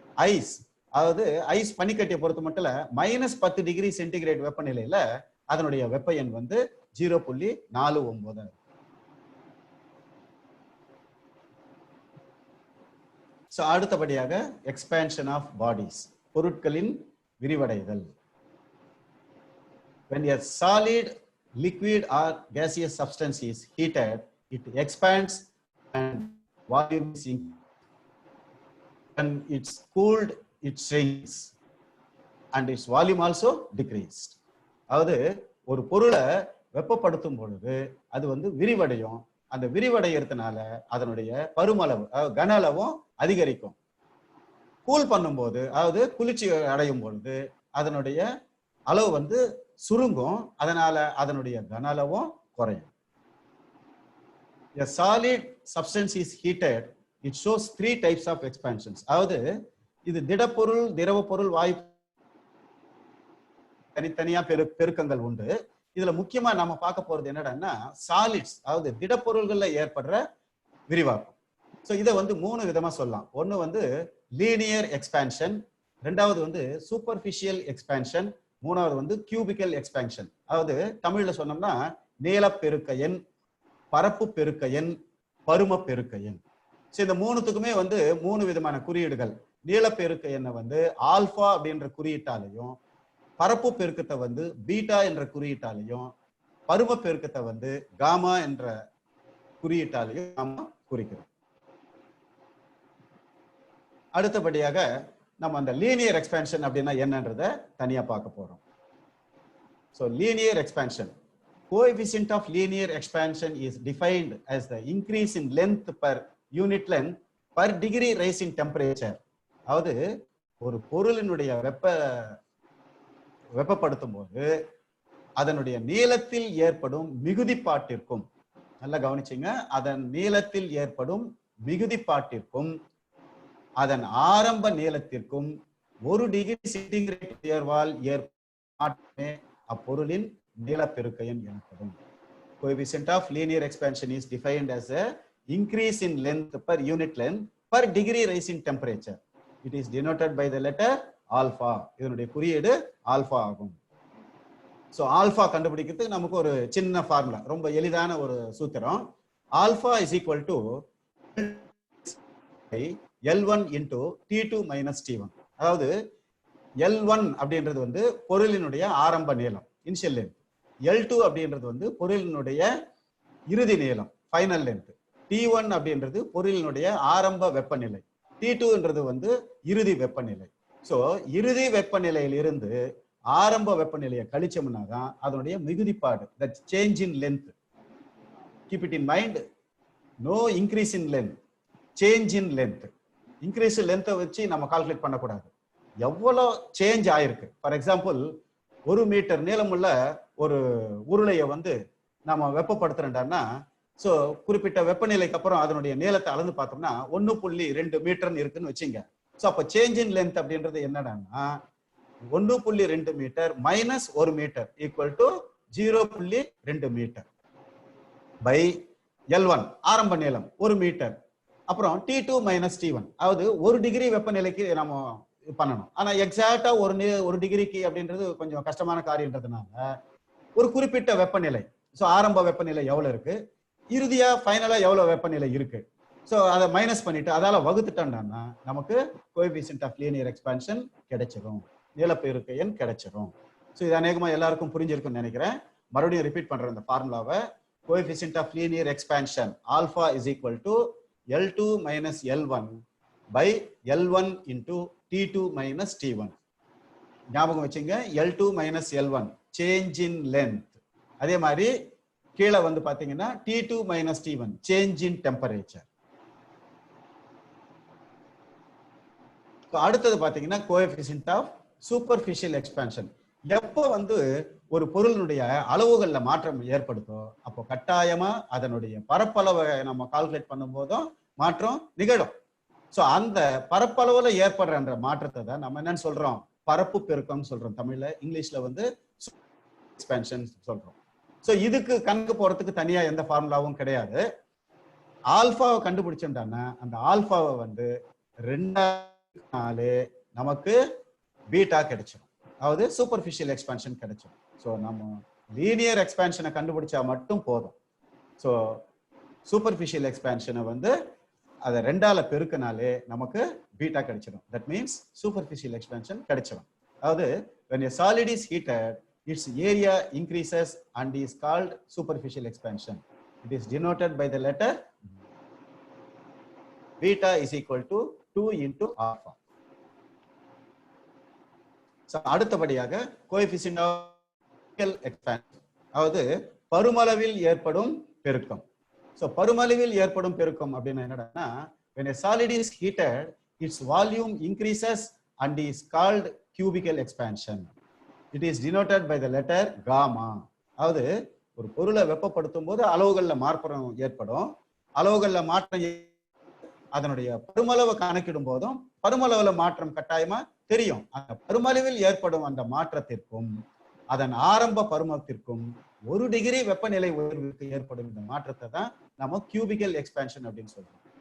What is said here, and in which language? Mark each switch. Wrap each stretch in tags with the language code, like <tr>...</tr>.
<ta>Ice அதாவது ice பனிக்கட்டியை பொறுத்த மட்டும் -10 டிகிரி சென்டிகிரேட் வெப்பநிலையில அதனுடைய வெப்ப எண் வந்து 0.49. ஸோ அடுத்தபடியாக</ta> <en>expansion of bodies,</en> <ta>பொருட்களின் விரிவடைதல்.</ta> <en>When a solid, liquid or gaseous substance is heated, it expands and volume is increased. When it's cooled, it shrinks and its volume also decreased.</en> <ta>அதாவது ஒரு பொருளை வெப்பப்படுத்தும் பொழுது அது வந்து விரிவடையும், அந்த விரிவடைகிறதுனால அதனுடைய பருமளவு கன அளவும் அதிகரிக்கும். கூல் பண்ணும்போது அதாவது குளிர்ச்சி அடையும் பொழுது அதனுடைய அளவு வந்து சுருங்கும், அதனால அதனுடைய கன அளவும் குறையும்.</ta> <en>A solid substance is heated, it shows 3 types of expansions.</en> <ta>அதாவது இது திடப்பொருள், திரவ பொருள், வாயு தனித்தனியா பெருக்கங்கள் உண்டு. இதுல முக்கியமா நாம பார்க்க போறது என்னடான்னா சாலிட்ஸ், அதாவது திடப்பொருள்கள்ல ஏற்படுற விரிவாக்கம். சோ இதை வந்து 3 விதமா சொல்லலாம். ஒன்னு வந்து லீனியர் எக்ஸ்பான்ஷன், ரெண்டாவது வந்து சூப்பர்ஃபிஷியல் எக்ஸ்பான்ஷன், மூணாவது வந்து கியூபிக்கல் எக்ஸ்பான்ஷன். அதாவது தமிழ்ல சொன்னோம்னா நீளப்பெருக்க எண், பரப்பு பெருக்க எண், பரும பெருக்க எண். சோ இந்த மூணுத்துக்குமே வந்து 3 விதமான குறியீடுகள். நீளப்பெருக்க எண்ணை வந்து ஆல்பா அப்படின்ற குறியீட்டாலையும், பரப்பு பெருக்கத்தை வந்து பீட்டா என்ற குறியீட்டாலையும், பரும பெருக்கத்தை வந்து காமா என்ற குறியீட்டாலையும் நாம குறிக்கிறோம். அடுத்தபடியாக நம்ம அந்த லீனியர் எக்ஸ்பான்ஷன் அப்படின்னா என்னன்றத தனியா பார்க்க போறோம்.</ta> <en>So linear expansion, coefficient of linear expansion is defined as the increase in length per unit length per degree rise in temperature.</en> <ta>அதாவது ஒரு பொருளினுடைய வெப்பப்படுத்தும் போது அதனுடைய நீளத்தில் ஏற்படும் மிகுதிப்பாட்டிற்கும், நல்லா கவனிச்சுங்க, அதன் நீளத்தில் ஏற்படும் மிகுதிப்பாட்டிற்கும் அதன் ஆரம்ப நீளத்திற்கும் 1 டிகிரி சென்டிகிரேட் உயர்வால் ஏற்படுமே அப்பொருளின் நீளப்பெருக்க எண் எனப்படும்.</ta> <en>Coefficient of linear expansion is defined as a increase in length per unit length per degree rise in temperature. It is denoted by the letter alpha.</en> <ta>இதனுடைய குறியீடு ஆல்பா ஆகும். சோ ஆல்பா கண்டுபிடிக்கிறதுக்கு நமக்கு ஒரு சின்ன formula, ரொம்ப எளிதான ஒரு சூத்திரம்.</ta> <en>Alpha is equal to L1 into T2 minus T1.</en> <ta>அதாவது L1 அப்படின்றது வந்து பொருளினுடைய ஆரம்ப நீளம், இனிஷியல் லென்த். L2 அப்படின்றது வந்து பொருளினுடைய இறுதி நீளம், ஃபைனல் லென்த். T1 அப்படின்றது பொருளினுடைய ஆரம்ப வெப்பநிலை. T2ன்றது வந்து இறுதி வெப்பநிலை. சோ இறுதி வெப்பநிலையில் இருந்து ஆரம்ப வெப்பநிலையை கழிச்சோம்னா தான் அதனுடைய மிகுதிப்பாடு,</ta> <en>that change in length. Keep it in mind, no increase in length, change in length.</en> <ta>Increase லென்த்தை வச்சு நம்ம கால்குலேட் பண்ணக்கூடாது, எவ்வளோ சேஞ்ச் ஆயிருக்கு. ஃபார் எக்ஸாம்பிள், 1 மீட்டர் நீளமுள்ள ஒரு உருளையை வந்து நம்ம வெப்பப்படுத்துறோம்னா, ஸோ குறிப்பிட்ட வெப்பநிலைக்கு அப்புறம் அதனுடைய நீளத்தை அளந்து பார்த்தோம்னா 1.2 மீட்டர்னு இருக்குன்னு வச்சுங்க. ஸோ அப்போ</ta> <en>change in length</en> <ta>அப்படின்றது என்னன்னா 1.2 metre minus 1 metre equal to 0.2 metre by L1 ஆரம்ப நீளம் 1 மீட்டர். அப்புறம் T2 மைனஸ் T1, அதாவது 1 டிகிரி வெப்பநிலைக்கு நம்ம பண்ணணும். ஆனா எக்ஸாக்டா ஒரு டிகிரிக்கு அப்படின்றது கொஞ்சம் கஷ்டமான காரியம்ன்றதுனால ஒரு குறிப்பிட்ட வெப்பநிலை, ஸோ ஆரம்ப வெப்பநிலை எவ்வளவு இருக்கு, இறுதியா ஃபைனலா எவ்வளவு வெப்பநிலை இருக்கு, ஸோ அதை மைனஸ் பண்ணிட்டு அதால வகுத்துட்டோம்னா நமக்கு கோஎஃபிஷியன்ட் ஆஃப் லீனியர் எக்ஸ்பான்ஷன் கிடைச்சிடும், நீளப்பெருக்க எண் கிடைச்சிடும். ஸோ இது அநேகமா எல்லாருக்கும் புரிஞ்சிருக்குன்னு நினைக்கிறேன். மறுபடியும் ரிப்பீட் பண்றேன் இந்த ஃபார்முலாவை.</ta> <en>Coefficient of linear expansion alpha is equal to L2 minus L1 by L1 into T2 minus T1.</en> <ta>ஞாபகம் வச்சுங்க,</ta> <en>L2 minus L1 change in length.</en> <ta>அதே மாதிரி கீழே வந்து பாத்தீங்கன்னா</ta> <en>T2 minus T1 change in temperature.</en> <ta>அடுத்தது பாத்தீங்கன்னா</ta> <en>coefficient of superficial expansion.</en> <ta>எப்போ வந்து ஒரு பொருளினுடைய அளவுகள்ல மாற்றம் ஏற்படுத்தோ அப்போ கட்டாயமா அதனுடைய பரப்பளவை நம்ம கால்குலேட் பண்ணும் போதும் மாற்றம் நிகழும். சோ அந்த பரப்பளவுல ஏற்படுற மாற்றத்தை தான் நம்ம என்னன்னு சொல்றோம், பரப்பு பெருக்கம் சொல்றோம் தமிழ்ல. இங்கிலீஷ்ல வந்து எக்ஸ்பான்ஷன் சொல்றோம். சோ இதுக்கு கணக்கு போறதுக்கு தனியா எந்த ஃபார்முலாவும் கிடையாது. ஆல்பாவை கண்டுபிடிச்சோம்னா அந்த ஆல்பாவை வந்து 2 நமக்கு பீட்டா கிடைச்சிடும், அதாவது சூப்பர்ஃபிஷியல் எக்ஸ்பான்ஷன் கிடைச்சிடும். ஸோ நம்ம லீனியர் எக்ஸ்பான்ஷனை கண்டுபிடிச்சா மட்டும் போதும். ஸோ சூப்பர்ஃபிஷியல் எக்ஸ்பான்ஷனை வந்து அதை 2ஆல பெருக்கினாலே நமக்கு பீட்டா கிடைச்சிடும்.</ta> <en>that means superficial expansion</en> <ta>கிடைச்சிடும். அதாவது</ta> <en>when a solid is heated, its area increases and is called superficial expansion. It is denoted by the letter beta is equal to 2 into alpha.</en> <ta>அடுத்தபடியாக coefficient of expansion, அதாவது பருமளவில் ஏற்படும் பெருக்கம். So பருமளவில் ஏற்படும் பெருக்கம் அப்படின்னு என்னன்னா,</ta> <en>when a solid is heated, its volume increases and is called cubical expansion. It is denoted by the letter gamma.</en> <ta>அதாவது ஒரு பொருளை வெப்பப்படுத்தும் போது அளவுகள்ல மாற்றம் ஏற்படும். அளவுகள்ல மாற்றம் அதனுடைய பருமளவை கணக்கிடும் போதும் பருமளவுல மாற்றம் கட்டாயமா தெரியும். அந்த பருமளவில் ஏற்படும் அந்த மாற்றத்திற்கும் அதன் ஆரம்ப பருமத்திற்கும் 1 டிகிரி வெப்பநிலை உயர்வுக்கு ஏற்படும் இந்த மாற்றத்தை தான் நம்ம கியூபிக்கல் எக்ஸ்பேன்ஷன் அப்படின்னு சொல்றோம்.</ta>